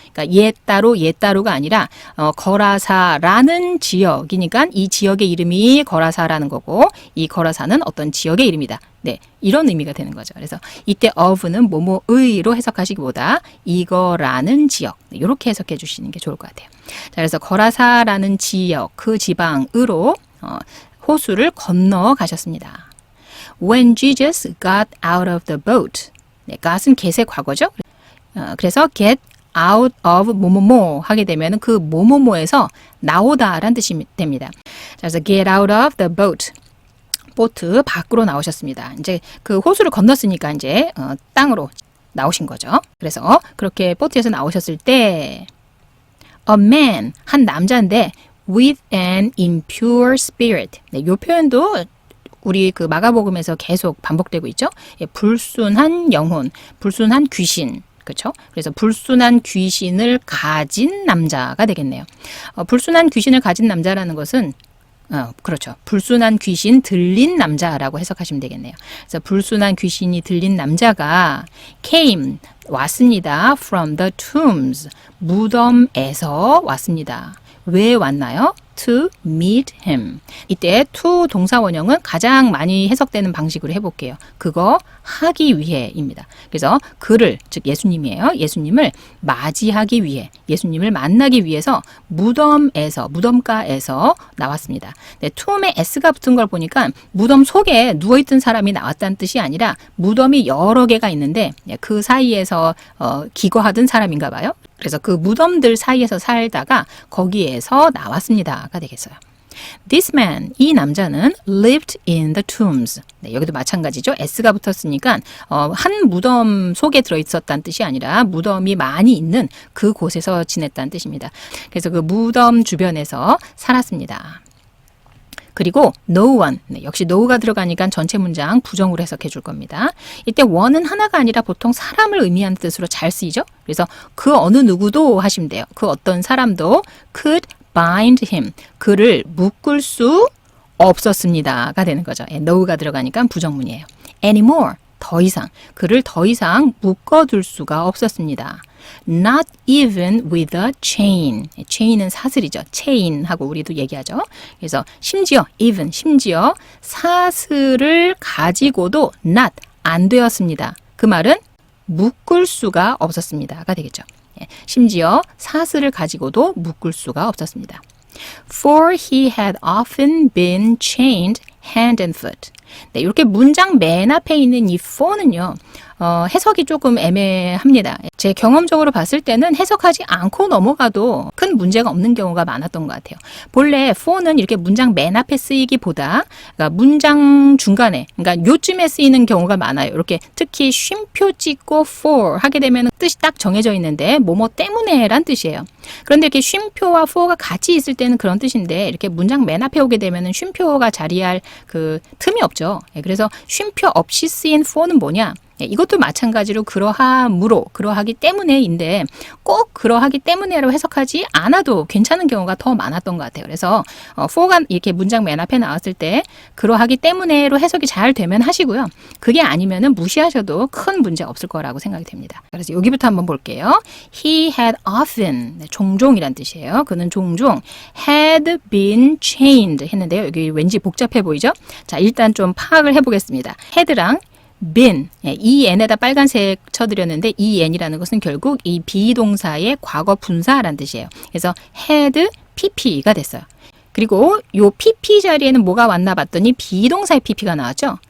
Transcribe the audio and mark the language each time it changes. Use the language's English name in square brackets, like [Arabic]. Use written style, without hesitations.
[Korean] 그러니까 옛따로가 아니라 거라사라는 지역이니까 이 지역의 이름이 거라사라는 거고 이 거라사는 어떤 지역의 이름이다. 네, 이런 의미가 되는 거죠. 그래서 이때 of는 뭐뭐의로 해석하시기보다 이거라는 지역 이렇게 해석해 주시는 게 좋을 것 같아요. 자, 그래서 거라사라는 지역 그 지방으로 호수를 건너가셨습니다. [English] When Jesus got out of the boat. [Korean] 네, got은 get의 과거죠. 그래서 [English] get out of [Korean] 뭐뭐뭐 하게 되면 그 뭐뭐뭐에서 나오다라는 뜻이 됩니다. 자, 그래서 [English] get out of the boat. [Korean] 보트 밖으로 나오셨습니다. 이제 그 호수를 건넜으니까 이제 땅으로 나오신 거죠. 그래서 그렇게 보트에서 나오셨을 때 a man, 한 남자인데 [English] with an impure spirit. [Korean] 네, 이 표현도 우리 그 마가복음에서 계속 반복되고 있죠. 예, 불순한 영혼, 불순한 귀신. 그렇죠? 그래서 불순한 귀신을 가진 남자가 되겠네요. 불순한 귀신을 가진 남자라는 것은 그렇죠. 불순한 귀신 들린 남자라고 해석하시면 되겠네요. 그래서 불순한 귀신이 들린 남자가 came, 왔습니다. [English] from the tombs, [Korean] 무덤에서 왔습니다. 왜 왔나요? [English] to meet him. [Korean] 이때 to 동사 원형은 가장 많이 해석되는 방식으로 해볼게요. 그거 하기 위해입니다. 그래서 그를, 즉 예수님이에요. 예수님을 맞이하기 위해, 예수님을 만나기 위해서 무덤가에서 나왔습니다. 네, tomb에 s가 붙은 걸 보니까 무덤 속에 누워있던 사람이 나왔다는 뜻이 아니라 무덤이 여러 개가 있는데 그 사이에서 기거하던 사람인가 봐요. 그래서 그 무덤들 사이에서 살다가 거기에서 나왔습니다가 되겠어요. [English] This man, [Korean] 이 남자는 [English] lived in the tombs. [Korean] 네, 여기도 마찬가지죠. s가 붙었으니까 한 무덤 속에 들어있었다는 뜻이 아니라 무덤이 많이 있는 그 곳에서 지냈다는 뜻입니다. 그래서 그 무덤 주변에서 살았습니다. 그리고 no one, 네, 역시 no가 들어가니까 전체 문장 부정으로 해석해 줄 겁니다. 이때 one은 하나가 아니라 보통 사람을 의미하는 뜻으로 잘 쓰이죠. 그래서 그 어느 누구도 하시면 돼요. 그 어떤 사람도 [English] could bind him, [Korean] 그를 묶을 수 없었습니다가 되는 거죠. no가 들어가니까 부정문이에요. anymore, 더 이상, 그를 더 이상 묶어둘 수가 없었습니다. [English] Not even with a chain. [Korean] chain은 사슬이죠. chain하고 우리도 얘기하죠. 그래서 심지어 even, 심지어 사슬을 가지고도 not, 안 되었습니다. 그 말은 묶을 수가 없었습니다가 되겠죠. 심지어 사슬을 가지고도 묶을 수가 없었습니다. [English] For he had often been chained hand and foot. [Korean] 네, 이렇게 문장 맨 앞에 있는 이 for는요. 해석이 조금 애매합니다. 제 경험적으로 봤을 때는 해석하지 않고 넘어가도 큰 문제가 없는 경우가 많았던 것 같아요. 본래 for는 이렇게 문장 맨 앞에 쓰이기보다 그러니까 문장 중간에, 그러니까 요쯤에 쓰이는 경우가 많아요. 이렇게 특히 쉼표 찍고 for 하게 되면 뜻이 딱 정해져 있는데 뭐뭐 때문에란 뜻이에요. 그런데 이렇게 쉼표와 for가 같이 있을 때는 그런 뜻인데 이렇게 문장 맨 앞에 오게 되면 쉼표가 자리할 그 틈이 없죠. 그래서 쉼표 없이 쓰인 for는 뭐냐? 이것도 마찬가지로 그러함으로, 그러하기 때문에인데 꼭 그러하기 때문에로 해석하지 않아도 괜찮은 경우가 더 많았던 것 같아요. 그래서 for가 이렇게 문장 맨 앞에 나왔을 때 그러하기 때문에로 해석이 잘 되면 하시고요. 그게 아니면은 무시하셔도 큰 문제 없을 거라고 생각이 됩니다. 그래서 여기부터 한번 볼게요. He had often, 종종이란 뜻이에요. 그는 종종 [English] had been chained [Korean] 했는데요. 여기 왠지 복잡해 보이죠? 자, 일단 좀 파악을 해보겠습니다. had랑 been, 이 n에다 빨간색 쳐드렸는데 이 n이라는 것은 결국 이 비동사의 과거 분사란 뜻이에요. 그래서 had pp가 됐어요. 그리고 요 pp 자리에는 뭐가 왔나 봤더니 비동사의 pp가 나왔죠.